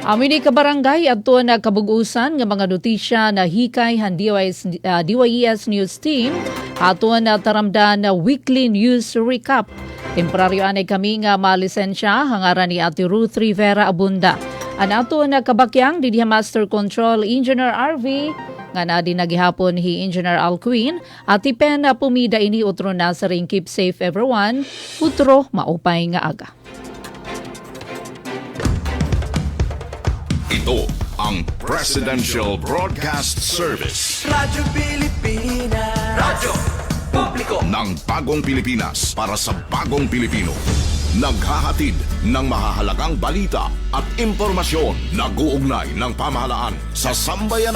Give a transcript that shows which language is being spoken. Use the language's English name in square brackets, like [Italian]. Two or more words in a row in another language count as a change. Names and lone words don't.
[Waray] Amini ka barangay at na kabugusan nga mga notisya na hikay han DYES News Team ato na taramdan na [English] weekly news recap. [Waray] Temporaryo anay kami nga malisensya hangaran ni Ate Ruth Rivera Abunda. Anato na kabakyang didiha [English] Master Control Engineer [Waray] RV nga na din nagihapon hi Engineer Alcuin at ipen na pumida ini utro na sa ring [English] keep safe everyone [Waray] utro maupay nga aga. [Filipino] Ito ang Presidential Broadcast Service Radyo Pilipinas, Radyo Publiko ng Bagong Pilipinas para sa Bagong Pilipino. Naghahatid ng mahahalagang balita at impormasyon na guugnay ng pamahalaan sa sambayanan.